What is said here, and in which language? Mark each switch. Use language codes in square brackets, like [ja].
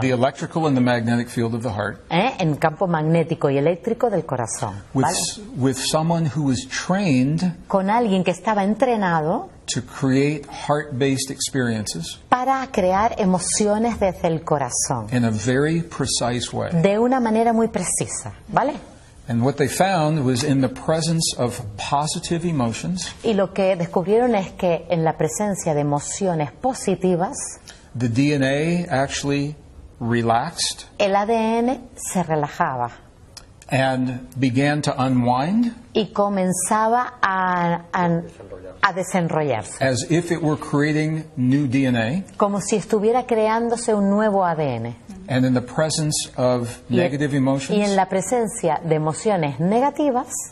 [en] The electrical and the magnetic field of the heart, [es] en campo magnético y eléctrico del corazón, ¿vale? [en] with someone who was trained [es] Con alguien que estaba entrenado [en] to create heart-based experiences [es] para crear emociones desde el corazón, [en] in a very precise way. [es] de una manera muy precisa, ¿vale? [en] And what they found was in the presence of positive emotions, [es] Y lo que descubrieron es que en la presencia de emociones positivas, [en] the DNA actually relaxed [es] el ADN se relajaba [en] and began to unwind [es] y comenzaba a desenrollarse, [en] as if it were creating new DNA. [es] como si estuviera creándose un nuevo ADN. [en] And in the presence of negative [es] Y [en] emotions, [es] en la presencia de emociones negativas,